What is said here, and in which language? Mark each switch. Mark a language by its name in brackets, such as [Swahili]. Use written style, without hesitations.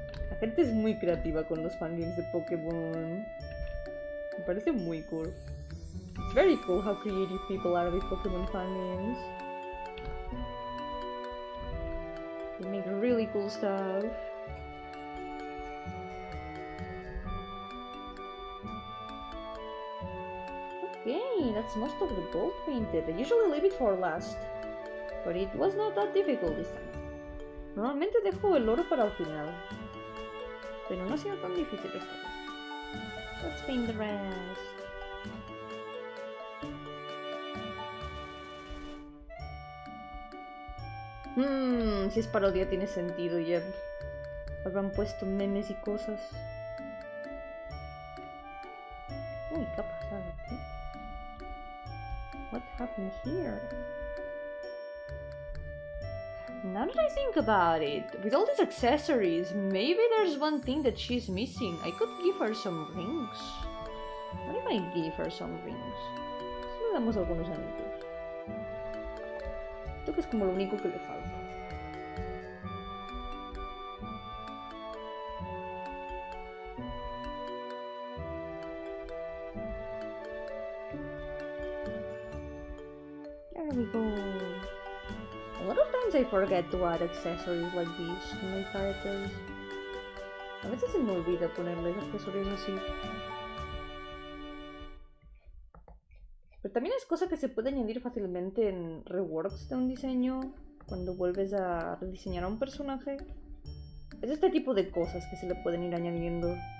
[Spanish] La gente es muy creativa con los fangames de Pokémon. Me parece muy cool. [English] It's very cool how creative people are with Pokémon fangames. They make really cool stuff. Okay, that's most of the gold painted. I usually leave it for last, but it was not that difficult this time. [Spanish] Normalmente dejo el oro para el final, pero no ha sido tan difícil esta vez. [English] Let's paint the rest. [Spanish] Si es parodia tiene sentido, ya habrán puesto memes y cosas. Uy, ¿qué ha pasado aquí? [English] What happened here? Now that I think about it, with all these accessories, maybe there's one thing that she's missing. I could give her some rings. What if I give her some rings? [Spanish] Si le damos algunos anillos. Creo que es como lo único que le falta. [English] There we go. A lot of times I forget to add accessories like these to my characters. [Spanish] A veces se me olvida ponerles accesorios así. Pero también es cosa que se puede añadir fácilmente en reworks de un diseño, cuando vuelves a rediseñar a un personaje. Es este tipo de cosas que se le pueden ir añadiendo.